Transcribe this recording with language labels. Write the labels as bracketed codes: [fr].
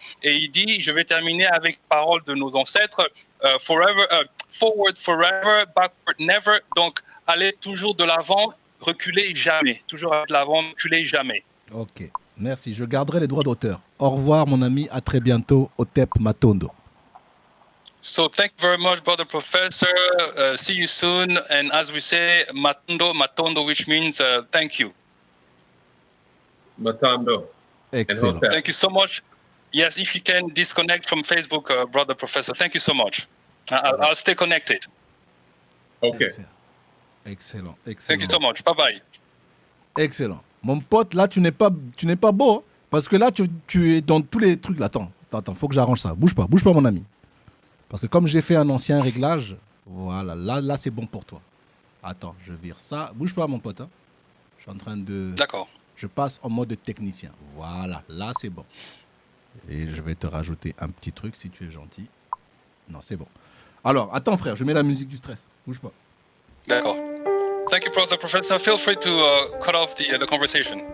[fr] Et il dit, je vais terminer avec parole de nos ancêtres, [en] forward forever, backward never. [fr] Donc, allez toujours de l'avant, reculez jamais. Toujours de l'avant, reculez jamais. Ok, merci. Je garderai les droits d'auteur. Au revoir, mon ami. À très bientôt. Otep Matondo. [en] So thank you very much, brother professor. See you soon. And as we say, Matondo, which means thank you. Matondo. Excellent. Thank you so much. Yes, if you can disconnect from Facebook, brother professor. Thank you so much. I'll stay connected. Okay. Excellent. Thank you so much. Bye bye. Excellent. [fr] Mon pote, là, tu n'es pas beau, hein, parce que là, tu es dans tous les trucs. Là, attends, faut que j'arrange ça. Bouge pas, mon ami. Parce que comme j'ai fait un ancien réglage, voilà, là, c'est bon pour toi. Attends, je vire ça. Bouge pas, mon pote. Hein. Je suis en train de... D'accord. Je passe en mode technicien. Voilà, là, c'est bon. Et je vais te rajouter un petit truc si tu es gentil. Non, c'est bon. Alors, attends, frère, je mets la musique du stress. Bouge pas. D'accord. [en] Thank you, brother professor. Feel free to cut off the conversation,